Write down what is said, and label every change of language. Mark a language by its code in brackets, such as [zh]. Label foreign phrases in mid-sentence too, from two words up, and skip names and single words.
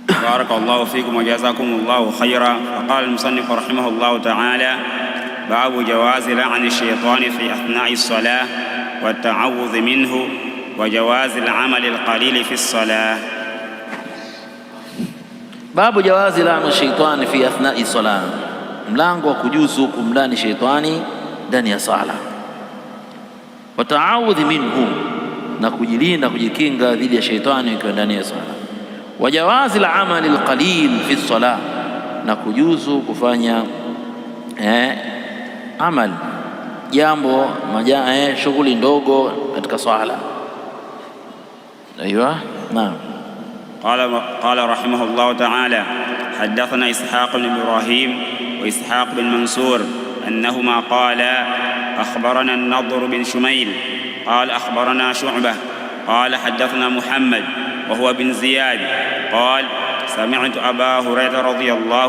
[ar] بارك الله فيكم وجزاكم الله خيرا. فقال المصنف رحمه الله تعالى: باب جواز لعن الشيطان في أثناء الصلاة والتعوذ منه وجواز العمل القليل في الصلاة. باب جواز لعن الشيطان في أثناء الصلاة، [sw] mlango wa kujuzu kumlani sheitani ndani ya sala. [ar] والتعوذ منه, [sw] na kujilinda kujikinga dhidi ya sheitani ikiwa ndani ya sala. [ar] وجواز العمل القليل في الصلاة, [sw] na kujuzu kufanya amal jambo shughuli ndogo katika swala. [ar] أيوا نعم. قال رحمه الله تعالى: حدثنا إسحاق بن إبراهيم وإسحاق بن منصور أنهما قالا: أخبرنا النضر بن شميل قال أخبرنا شعبة قال حدثنا محمد وهو بن زياد قال: سمعت أبا هريرة رضي الله